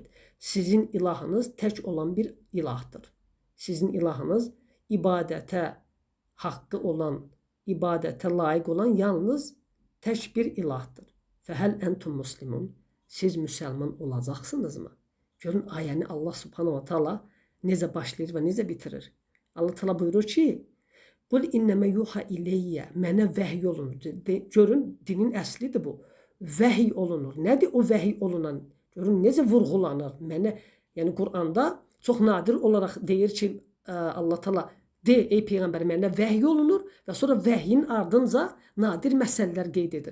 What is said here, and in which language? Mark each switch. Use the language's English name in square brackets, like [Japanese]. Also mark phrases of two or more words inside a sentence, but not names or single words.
[Azerbaijani] Sizin ilahınız tək olan bir ilahdır. Sizin ilahınız ibadətə haqqı olan, ibadətə layiq olan yalnız tək bir ilahdır. [Arabic] فهل أنتم مسلمون. [Azerbaijani] Siz müsəlman olacaqsınızmı? Görün ayəni Allah [Arabic] سبحانه وتعالى [Azerbaijani] necə başlayır və necə bitirir. Allah Teala buyurur ki: [Arabic] "قل إنما يوحى إلي." [Azerbaijani] Mənə vəhiy olunur. Görün, dinin əslidir bu. Vəhiy olunur. Nədir o vəhiy olunan? Görün necə vurğulanır. Mənə, yəni Quranda çox nadir olaraq deyir ki, Allah Teala de ey peyğəmbər, mənə vəhiy olunur və sonra vəhyin ardınca nadir məsələlər qeyd edir.